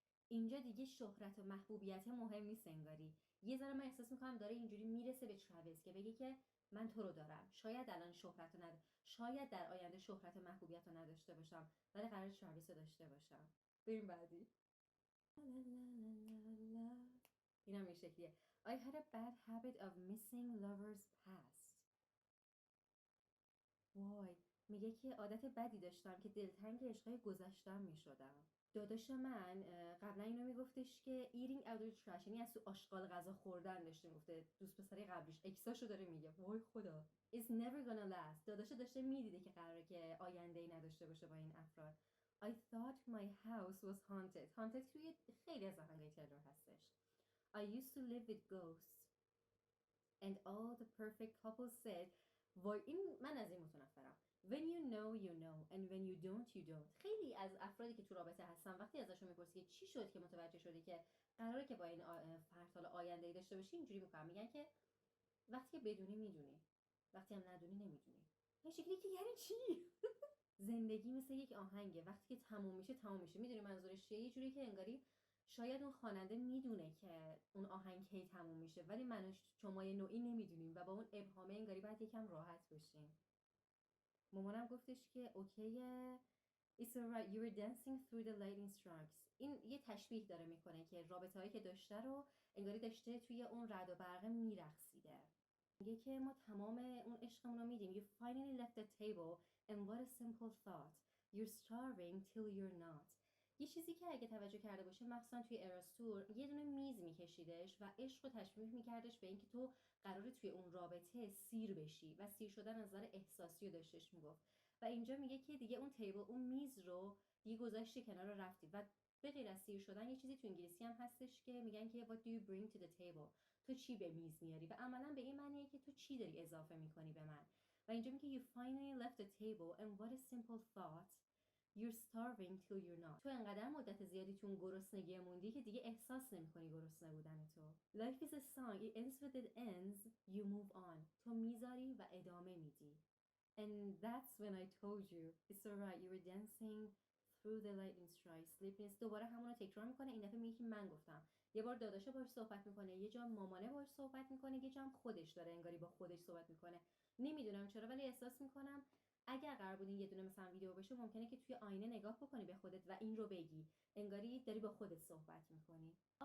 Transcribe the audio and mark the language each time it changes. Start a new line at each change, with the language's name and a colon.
Persian: اینجا دیگه شهرت و محبوبیت مهم نیست انگاری. یه ذره من احساس میکنم داره اینجوری میرسه به تراویس که بگه که من تو رو دارم، شاید الان شهرت رو شاید در آینده شهرت و محبوبیت رو نداشته باشم ولی قرار تراویس رو داشته باشم. بریم بعدی. اینم این شکلیه.
English: I had a bad habit of missing lovers past.
Persian: وای، میگه که عادت بدی داشتم که دلتنگ عشقای گذشتم میشدم. داداش من قبلا اینو میگفتش که
English: eating out of trash،
Persian: یعنی از تو آشغال غذا خوردن داشته میگفته. دوست پسری قبلیش اکساشو داره میگه. وای خدا.
English: It's never gonna last.
Persian: داداش داشته میدیده که قراره که آینده ای نداشته باشه با این افراد.
English: I thought my house was haunted.
Persian: Haunted توی خیلی از آهنگای تیلور هستش.
English: I used to live with ghosts and all the perfect couples said.
Persian: وای این من از این متنفرم.
English: When you know you know and when you don't you don't.
Persian: خیلی از افرادی که تو رابطه هستن وقتی ازشون میپرسی چی شد که متوجه شدی که قراره که با این فرد حالا آینده‌ای داشته باشی، اینجوری میگن که وقتی که بدونی میدونی، وقتی هم ندونی نمیدونی. این شکلی که یعنی چی؟ زندگی مثل یک آهنگه، وقتی که تموم میشه تموم میشه. میدونی منظورش چیه؟ یه جوری که انگاری شاید اون خواننده میدونه که اون آهنگ کی تموم میشه ولی من شما یه نوعی نمیدونیم و با اون ابهامه انگاری باید یکم راحت بشیم. مامانم گفتش که اوکیه
English: It's alright you were dancing through the lightning strikes.
Persian: این یه تشبیه داره میکنه که رابطه‌هایی که داشته رو انگاری داشته توی اون رعد و برق میرقصیده. میگه که ما تمام اون عشقمون رو میدیم.
English: You finally left the table and what a simple thought. You're starving till you're not.
Persian: یه چیزی که اگه توجه کرده باشه مخصوصا توی اراستور یه دونه میز میکشیدش و عشق رو تشبیه میکردش به اینکه تو قراره توی اون رابطه سیر بشی و سیر شدن از نظر احساسی رو داشتش میگفت. و اینجا میگه که دیگه اون تیبل اون میز رو دیگه گذاشتی کنار رو رفتی. و به غیر از سیر شدن یه چیزی تو انگلیسی هم هستش که میگن که
English: what do you bring to the table.
Persian: تو چی به میز میاری و عملا به این معنیه که تو چی داری اضافه میکنی به من. و اینجا میگه
English: you finally left the table and what a simple thought. You're starving till you're not.
Persian: تو انقدر مدت زیادی تو اون گرسنگی موندی که دیگه احساس نمیکنی گرسنه بودن تو.
English: Life is a song. It ends with it ends. You move on.
Persian: تو میذاری و ادامه میدی.
English: And that's when I told you it's alright you were dancing through the lightning strikes.
Persian: Sleepiness دوباره همون رو تکرار میکنه. این دفعه میگه که من گفتم. یه بار داداشا باهاش صحبت میکنه، یه جا مامانه باهاش صحبت میکنه، یه جا هم خودش داره انگاری با خودش صحبت میکنه. نمیدونم چرا ولی احساس میکنم اگر قرار بود این یه دونه مثلا ویدیو بشه ممکنه که توی آینه نگاه بکنی به خودت و این رو بگی، انگاری داری با خودت صحبت میکنی.